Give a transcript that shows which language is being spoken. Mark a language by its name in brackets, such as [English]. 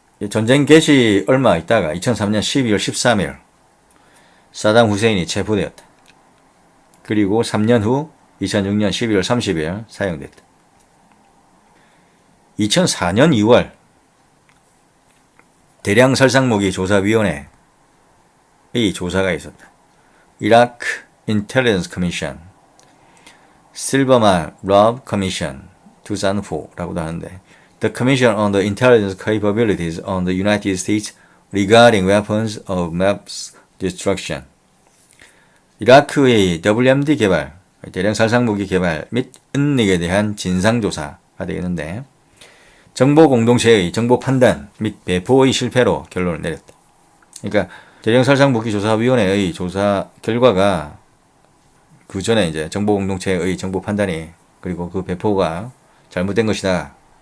[Korean] 전쟁 개시 얼마 있다가 2003년 12월 13일 사담 후세인이 체포되었다. 그리고 3년 후 2006년 12월 30일 사형됐다. 2004년 2월 대량 살상무기 조사위원회의 조사가 있었다. 이라크 인텔리전스 커미션, 실버만 러브 커미션 2004라고도 하는데 [English] The Commission on the Intelligence Capabilities on the United States Regarding Weapons of Mass Destruction. [Korean] 이라크의 WMD 개발, 대량 살상무기 개발 및 은닉에 대한 진상조사가 되겠는데 정보 공동체의 정보 판단 및 배포의 실패로 결론을 내렸다. 그러니까 대량 살상무기 조사위원회의 조사 결과가 그 전에 이제 정보 공동체의 정보 판단이 그리고 그 배포가 잘못된 것이다.